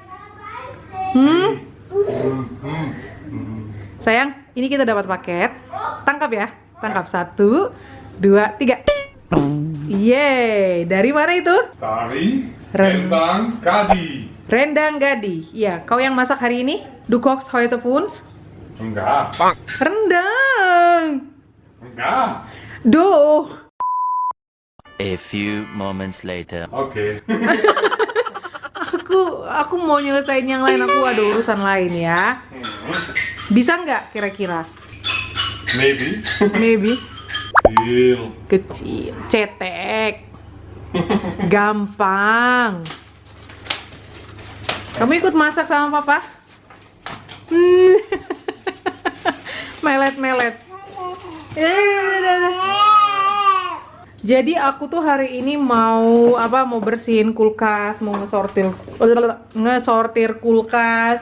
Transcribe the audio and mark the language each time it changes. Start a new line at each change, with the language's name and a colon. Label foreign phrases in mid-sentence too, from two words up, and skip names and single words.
Indonesian: Sayang, ini kita dapat paket. Tangkap ya. Tangkap 1, 2, 3. Yeay, dari mana itu? Dari Rendang Gadi. Rendang Gadi. Ya, kau yang masak hari ini?
German: Du koks heute für uns?
Indonesian: Enggak. Rendang. Enggak. Duh.
English: A few moments later.
Indonesian: Oke. Aku mau nyelesain yang lain. Aku ada urusan lain ya. Bisa nggak kira-kira? Maybe. Maybe. Deal. Kecil, cetek, gampang. Kamu ikut masak sama papa? Melet. Jadi aku tuh hari ini mau bersihin kulkas, mau ngesortir kulkas.